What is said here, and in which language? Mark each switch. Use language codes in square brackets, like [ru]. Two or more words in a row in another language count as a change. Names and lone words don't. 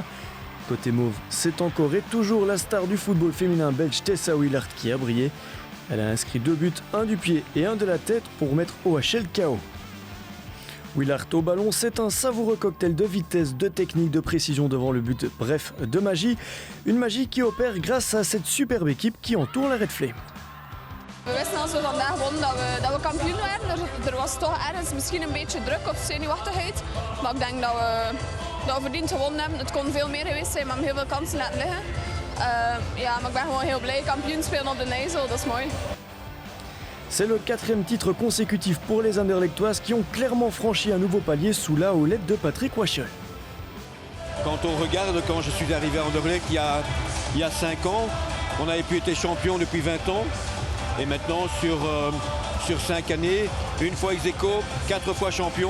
[fr] Côté mauve, c'est encore et toujours la star du football féminin belge Tessa Willard qui a brillé. Elle a inscrit 2 buts, un du pied et un de la tête pour mettre OHL KO. Willard au ballon, c'est un savoureux cocktail de vitesse, de technique, de précision devant le but, bref, de magie. Une magie qui opère grâce à cette superbe équipe qui entoure la Red Flame. [nl] We wisten als we vandaag wonnen dat we kampioen werden. Er was toch ergens misschien een beetje druk of zenuwachtigheid. Maar ik denk dat we verdiend gewonnen hebben. Het kon veel meer geweest zijn, maar we hebben heel veel kansen laten liggen. Maar ik ben gewoon heel blij. Kampioen spelen op de Nijssel, dat is mooi. [fr] C'est le 4e titre consécutif pour les Anderlechtoises qui ont clairement franchi un nouveau palier sous la houlette de Patrick Wachel. Quand on regarde, quand je suis arrivé à Anderlecht il y a 5 ans, on avait pu être champion depuis 20 ans. Et maintenant, sur 5 années, une fois ex aequo, 4 fois champion.